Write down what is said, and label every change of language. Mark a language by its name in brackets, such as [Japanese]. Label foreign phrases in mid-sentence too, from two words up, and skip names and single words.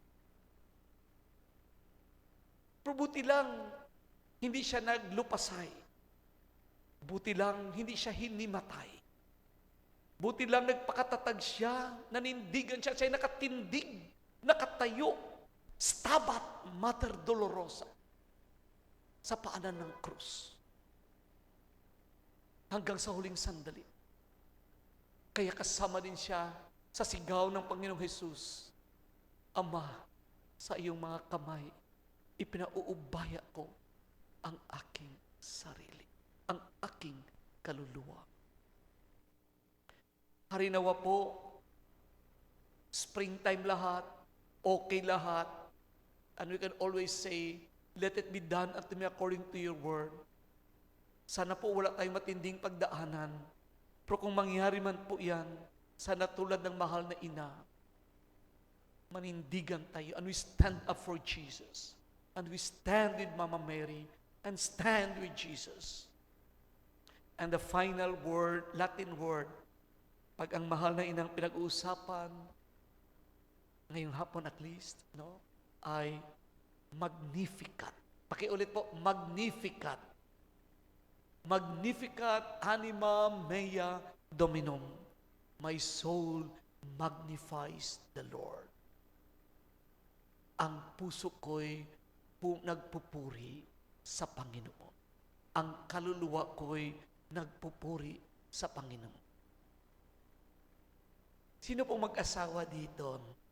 [Filipino] Pero buti lang, hindi siya naglupasay. Buti lang, hindi siya hinimatay. Buti lang, nagpakatatag siya, nanindigan siya, siya nakatindig, nakatayo, [Latin] stabat mater dolorosa [Filipino] sa paanan ng krus. Hanggang sa huling sandali. Kaya kasama din siya sa sigaw ng Panginoong Hesus, Ama, sa iyong mga kamay, ipinauubaya ko ang aking sarili, ang aking kaluluwa. Harinawa po, springtime lahat, okay lahat, [English] and we can always say, let it be done unto me according to your word. [Filipino] Sana po wala tayong matinding pagdaanan. Pero kung mangyari man po yan, sana tulad ng mahal na ina, manindigan tayo [English] and we stand up for Jesus. And we stand with Mama Mary and stand with Jesus. And the final word, Latin word, [Filipino] pag ang mahal na inang pinag-uusapan, ngayong hapon [English] at least, [Filipino] ay Magnificat. Pakiulit po, Magnificat. [Latin] Magnificat anima mea Dominum. [English] My soul magnifies the Lord. [Filipino] Ang puso ko'y nagpupuri sa Panginoon. Ang kaluluwa ko'y nagpupuri sa Panginoon. Sino pong mag-asawa dito?